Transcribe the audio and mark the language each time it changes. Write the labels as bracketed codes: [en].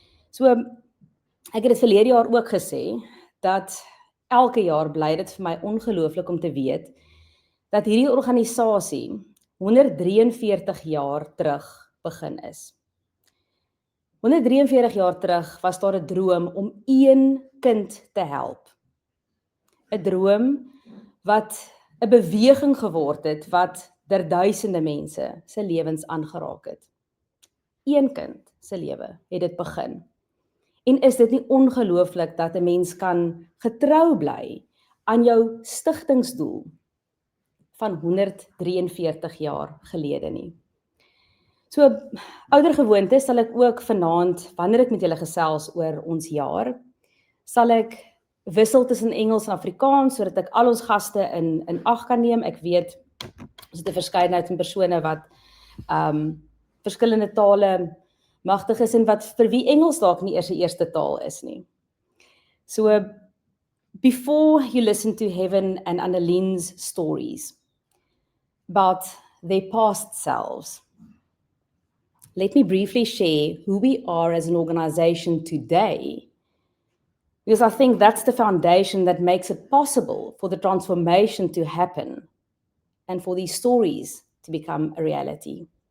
[af] So ek het dit verlede jaar ook gesê dat elke jaar bly dit vir my ongelooflik om te weet dat hierdie organisasie 143 jaar terug begin is. 143 jaar terug was daar 'n droom om een kind te help. 'n Droom wat 'n beweging geword het wat duisende mense se lewens aangeraak het. Een kind se lewe het dit begin. En is dit nie ongelooflik dat 'n mens kan getrou bly aan jou stigtingsdoel van 143 jaar gelede nie. So ouer gewoonte sal ek ook vanaand, wanneer ek met julle gesels oor ons jaar, sal ek wissel tussen Engels en Afrikaans sodat ek al ons gaste in ag kan neem. Ek weet ons het 'n verskeidenheid van persone wat verskillende tale magtig is en wat vir wie Engels dalk nie eers die eerste taal is nie. [en] So before you listen to Heaven and Anneline's stories about their past selves, let me briefly share who we are as an organization today, because I think that's the foundation that makes it possible for the transformation to happen and for these stories to become a reality.